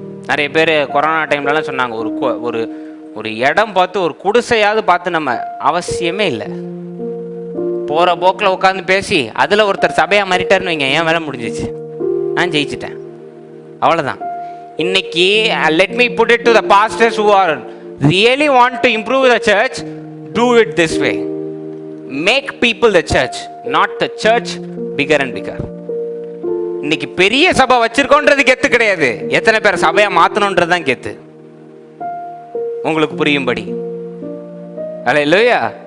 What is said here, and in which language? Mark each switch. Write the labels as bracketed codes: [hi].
[ta] நிறைய பேர் கொரோனா டைம்லலாம் சொன்னாங்க, ஒரு இடம் பார்த்து ஒரு குடிசையாவது பார்த்து நம்ம அவசியமே இல்லை. போகிற போக்கில் உட்காந்து பேசி அதில் ஒருத்தர் சபையாக மாறிட்டாருன்னு வைங்க, என் வேலை முடிஞ்சிச்சு, நான் ஜெயிச்சிட்டேன், அவ்வளோதான். இன்னைக்கு [en] let me put it to the pastors who are really want to improve the church, do it this way. Make people the church, not the church bigger and bigger. [ta] இன்னைக்கு பெரிய சபை வச்சிருக்கோன்றது கெத்து கிடையாது, எத்தனை பேர் சபையா மாத்தணும்ன்றது தான் கெத்து. உங்களுக்கு புரியும்படி. அல்லேலூயா.